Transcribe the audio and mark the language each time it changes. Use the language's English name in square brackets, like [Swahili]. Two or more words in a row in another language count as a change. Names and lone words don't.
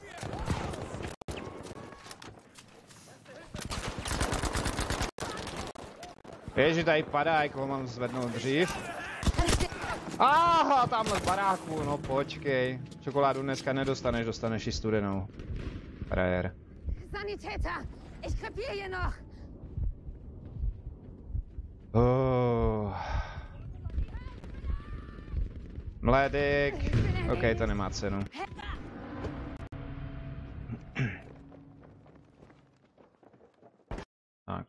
[Czech] Ježi, tady padá, jak ho mám zvednout dřív. Aha, tamhle v baráku, no počkej. Čokoládu dneska nedostaneš, dostaneš ji studenou. Frajer. [German] Sanitäter, ich krepiere hier noch. [Czech] Mlédik. OK, to nemá cenu. Tak.